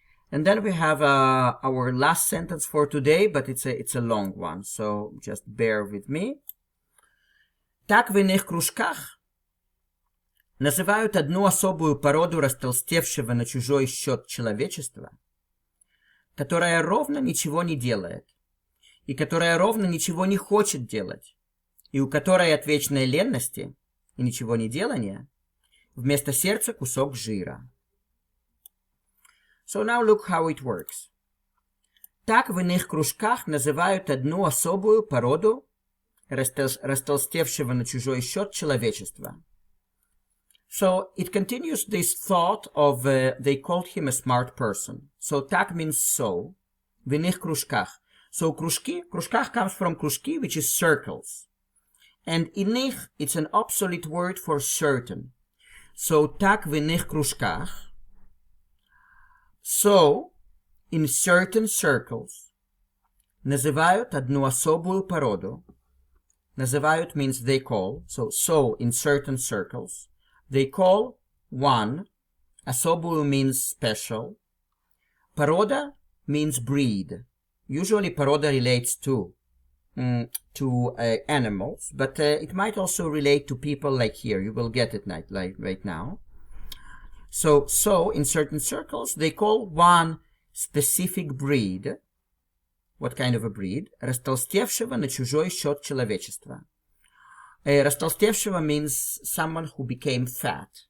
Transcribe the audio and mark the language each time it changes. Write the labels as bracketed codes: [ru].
[en] And then we have our last sentence for today, but it's a long one, so just bear with me. [ru] Так в иных кружках называют одну особую породу растолстевшего на чужой счет человечества, которая ровно ничего не делает, и которая ровно ничего не хочет делать, и у которой от вечной ленности и ничего не делания вместо сердца кусок жира. [en] So now look how it works. [ru] Так в иных кружках называют одну особую породу растолстевшего на чужой счет человечества. [en] So it continues this thought of they called him a smart person. So так means so. [ru] В иных кружках. [en] So кружках comes from кружки, which is circles. And иных, it's an obsolete word for certain. [ru] So так в иных кружках. [en] So, in certain circles, [ru] называют одну особую породу. [en] Называют means they call. So in certain circles, they call one. Особую means special. Порода means breed. Usually порода relates to animals, but it might also relate to people like here. You will get it right now. So in certain circles, they call one specific breed. What kind of a breed? [ru] Растолстевшего на чужой счет человечества. [en] Растолстевшего means someone who became fat.